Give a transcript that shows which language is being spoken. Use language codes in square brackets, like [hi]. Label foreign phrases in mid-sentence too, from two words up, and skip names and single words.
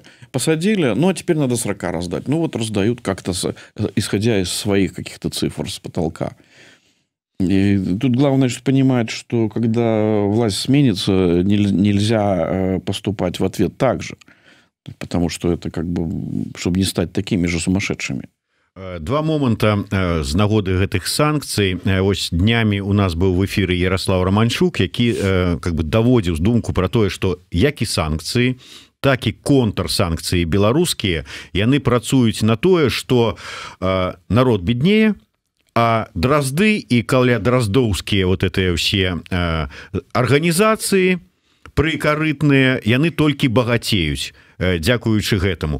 [ru] Посадили, а теперь надо 40 раздать. Раздают как-то, исходя из своих каких-то цифр с потолка. И тут главное понимать, что когда власть сменится, нельзя поступать в ответ так же. Потому что это чтобы не стать такими же сумасшедшими. [be] 2 момента з нагоды гэтых санкцый. Ось днямі у нас быў в эфіры Ярослав Романчук, які даводзіў думку про тое, што як і санкцыі, так і контрсанкцыі беларускія, яны працуюць на тое, што народ беднее, а дразды і каля-драздоўскія гэтыя ўсе арганізацыі прыкарытныя, яны толькі багацеюць, дзякуючы гэтаму.